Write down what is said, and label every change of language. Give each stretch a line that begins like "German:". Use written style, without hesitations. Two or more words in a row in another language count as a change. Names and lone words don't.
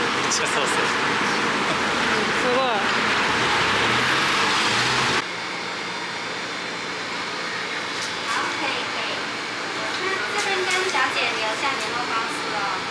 Japanese: そうそう。すごい。
Chinese: 好，可以可以。那这边跟小姐留下联络方式哦。